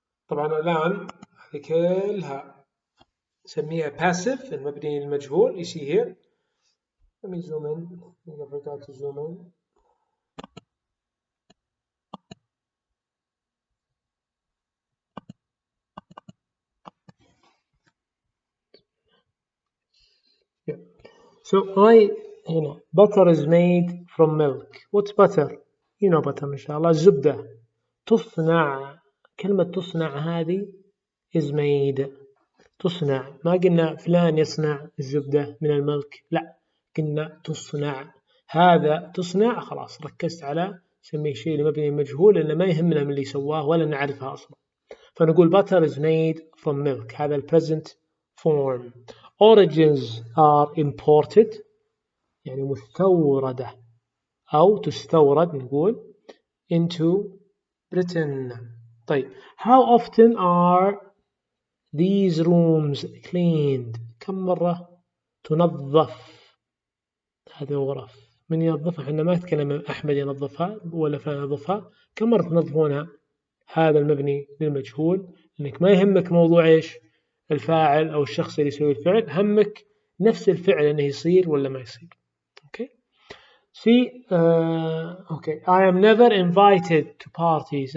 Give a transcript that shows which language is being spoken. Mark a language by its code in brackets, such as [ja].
[ar] طبعا الآن هذه كلها نسميها passive المبني للمجهول. [en] You see here. Let me zoom in. I think I forgot to zoom in. Yeah. So هنا butter is made from milk. What's butter? You know butter [ar] إن شاء الله. الزبدة. تصنع. كلمة تصنع هذه is made. تصنع. ما قلنا فلان يصنع الزبدة من الملك. لا. قلنا تصنع. هذا تصنع خلاص ركزت على سميه شيء مبني مجهول لأنه ما يهمنا من اللي سواه ولا نعرفها أصلا. فنقول [en] butter is made from milk. [ar] هذا ال present form. [en] Oranges are imported [ar] يعني مستوردة أو تستورد نقول [en] into Britain. طيب how often are these rooms cleaned? [ar] كم مرة تنظف هذه الغرف؟ من ينظفها؟ احنا ما نتكلم أحمد ينظفها ولا فلان ينظفها. كم مرة تنظفونها؟ هذا المبني للمجهول لأنك ما يهمك موضوع إيش الفاعل أو الشخص اللي يسوي الفعل. همك نفس الفعل إنه يصير ولا ما يصير. [en] Okay. See, okay. I am never invited to parties.